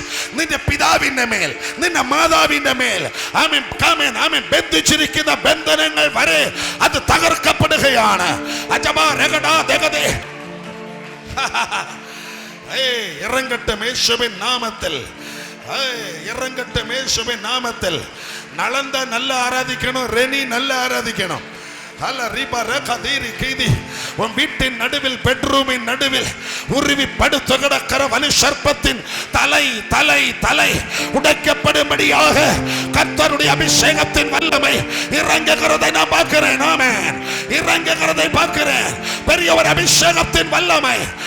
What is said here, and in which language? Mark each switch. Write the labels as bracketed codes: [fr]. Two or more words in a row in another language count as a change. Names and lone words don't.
[ml] നിന്റെ പിതാവിന്റെ മേൽ, നിന്റെ മാതാവിന്റെ മേൽ, ആമേൻ ആമേൻ ആമേൻ, ബന്ധിച്ചിരിക്കുന്ന ബന്ധനങ്ങൾ വരെ അത് തകർക്കപ്പെടുകയാണ്. അജബാ രഗടാ ദഗദേ. ഇറങ്ങട്ടെ യേശുവിൻ നാമത്തിൽ, ഇറങ്ങട്ടെ യേശുവിൻ നാമത്തിൽ. നളന്ത നല്ല ആരാധിക്കണം, റെനി നല്ല ആരാധിക്കണം. [ta] உன் வீட்டின் நடுவில், பெட்ரூமின் நடுவில் உருவி படுத்து கிடக்கிற வலு சர்ப்பத்தின் தலை தலை தலை உடைக்கப்படும்படியாக கர்த்தருடைய அபிஷேகத்தின் வல்லமை இறங்குகிறதை நான் பார்க்கிறேன். ஆமென். இறங்குகிறதை பார்க்கிறேன். பெரிய ஒரு அபிஷேகத்தின் வல்லமை.